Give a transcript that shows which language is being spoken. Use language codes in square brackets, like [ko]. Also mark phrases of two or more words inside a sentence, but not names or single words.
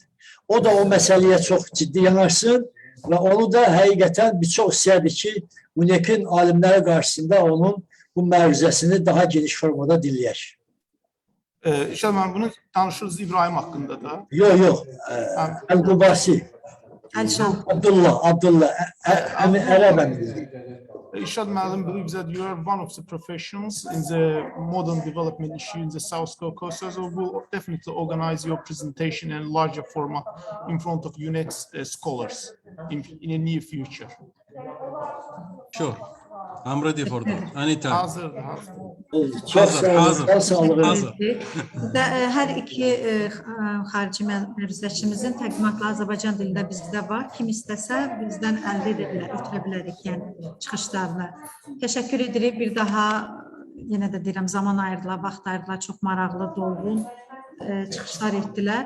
[az] O da o məsələyə çox ciddi yanaşsın və onu da həqiqətən bir çox istəyərdir ki, UNEK-in alimləri qarşısında onun bu məruzəsini daha geniş formada dinləyək. Irshad müəllim, bunu danışırız İbrahim haqqında da. Yox, Əl-Qubasi. Əlşan. Abdullah, ərəb əmrdir. [en] Irshad müəllim believes that you are one of the professionals in the modern development issue in the South Caucasus. So we'll definitely organize your presentation in a larger format in front of UNEC's scholars in a near future. Sure. I'm ready for that. Anytime. [az] Hazır. Çox sağ olun. Hazır. Bizdə hər iki xarici məruzəçimizin təqdimatları Azərbaycan dilində bizdə var. Kim istəsə bizdən əldə edə bilər, ötürə bilərik yəni çıxışlarını. Təşəkkür edirik. Bir daha yenə də deyirəm, zaman ayırdılar, vaxt ayırdılar, çox maraqlı, dolğun çıxışlar etdilər.